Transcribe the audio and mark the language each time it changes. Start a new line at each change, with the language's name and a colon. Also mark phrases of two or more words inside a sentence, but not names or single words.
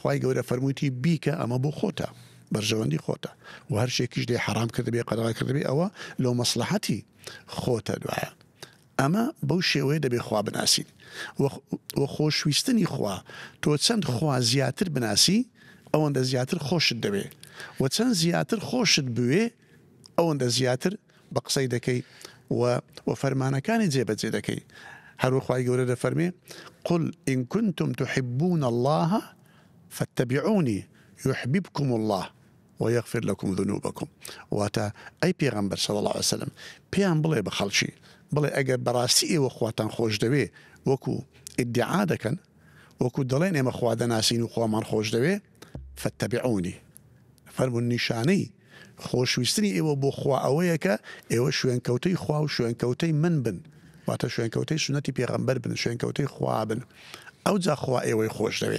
Central Kurdish: خوای گەورە فەرموویەتی بیکە ئەمە بۆ خۆتە بەرژەوەندی خۆتە و هەر شتێکیش دێ حرام کردبێ قەدەغا کردبێ ئەوە لەو مەسلحەتی خۆتە دوایە ئەمە بەو شێوەیە دەبێ خوا بناسین و خۆشویستنی خوا تۆ چەند خوا زیاتر بناسی ئەوەندە زیاتر خۆشت دەبێ و چەند زیاتر خۆشت بوێ ئەوەندە زیاتر بە قسەی دەکەی و فەرمانەکانی جێبەجێ دەکەی هەروە خوای گەورە دەفەرمێ
Arabic: قل إن كنتم تحبون الله فاتبعوني يحببكم الله ويغفر لكم ذنوبكم واتا أي پیغمبر صلى الله عليه وسلم
Central Kurdish: پیان بڵێ بە خەڵکی بڵێ ئەگەر بەڕاستی ئێوە خواتان خۆش دەوێ وەکو ئیدعا دەکەن وەکو دەڵێن ئێمە خوا دەناسین و خوامان خۆش دەوێ فاتبعوني فەرمون نیشانەی خۆشویستنی ئێوە بۆ خوا ئەوەیە کە ئێوە شوێنکەوتەی خوا و شوێنکەوتەی من بن واتە شوێنکەوتەی سنەتی پێغەمبەر بن شوێنکەوتەی خوا بن ئەو جا خوا ئێوەی خۆش دەوێ